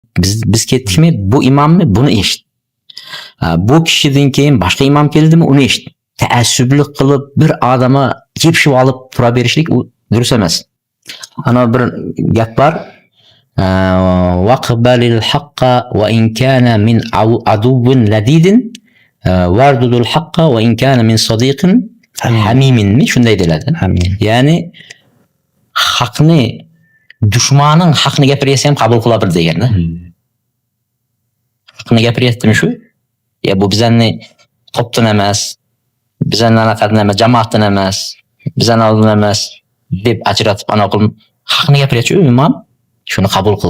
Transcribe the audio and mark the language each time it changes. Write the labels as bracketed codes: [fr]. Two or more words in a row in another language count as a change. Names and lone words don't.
[uz] Biz ketdikmi, bu imommi, buni eshit. Bu kishidan keyin boshqa imom keldimi, uni eshit. Taassublik qilib bir odamga yepishib olib tura berishlik u durust emas. Ana bir gap bor. [ar] واقبل الحق وإن كان من عدو لديد واردد الحق وإن كان من صديق حميم [uz] shunday deyiladi. Ya'ni haqni dushmaning haqni gapirsa ham qabul qila bir deganda. Haqni gapiryaptimi shu? Ya bu bizani topdan emas, bizani anaqadan emas, jamoatdan emas, bizani oldin emas deb ajratib ana qilib haqni gapiryapti imom, shuni qabul qil.